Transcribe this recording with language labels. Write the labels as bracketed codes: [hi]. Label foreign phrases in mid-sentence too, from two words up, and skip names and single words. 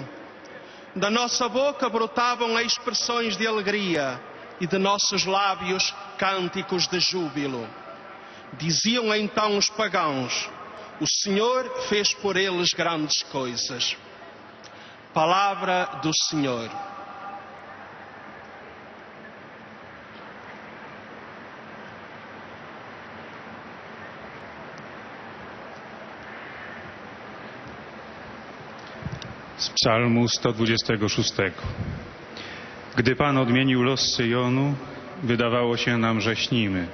[pt] Da nossa boca brotavam expressões de alegria e de nossos lábios cânticos de júbilo. Diziam então os pagãos, o Senhor fez por eles grandes coisas. Palavra do Senhor. [pl] Z Psalmu 126. Gdy Pan odmienił los Syjonu, wydawało się nam, że śnimy.